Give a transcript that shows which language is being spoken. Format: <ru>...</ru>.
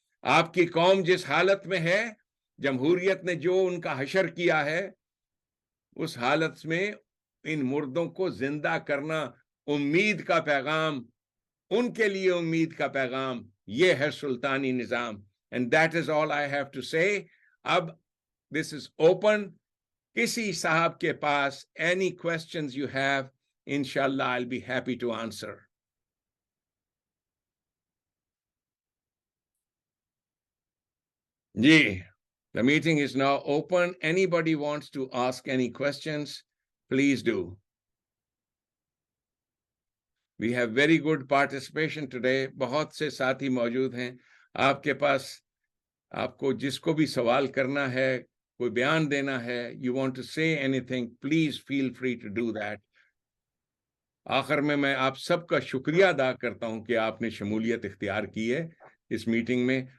<ur>آپ کی قوم جس حالت میں ہے, جمہوریت نے جو ان کا حشر کیا ہے, اس حالت میں ان مردوں کو زندہ کرنا امید کا پیغام, ان کے لیے امید کا پیغام, یہ ہے سلطانی نظام.</ur> <en>And that is all I have to say. اب this is open.</en> <ur>کسی صاحب کے پاس</ur> <en>any questions you have, inshallah I'll be happy to answer. جی, the meeting is now open. Anybody wants to ask any questions, please do. We have very good participation today.</en> <ur>بہت سے ساتھی موجود ہیں. آپ کے پاس, آپ کو جس کو بھی سوال کرنا ہے, کوئی بیان دینا ہے,</ur> <en>you want to say anything, please feel free to do that.</en> <ur>آخر میں آپ سب کا شکریہ ادا کرتا ہوں کہ آپ نے شمولیت اختیار کی ہے اس میٹنگ میں.</ur>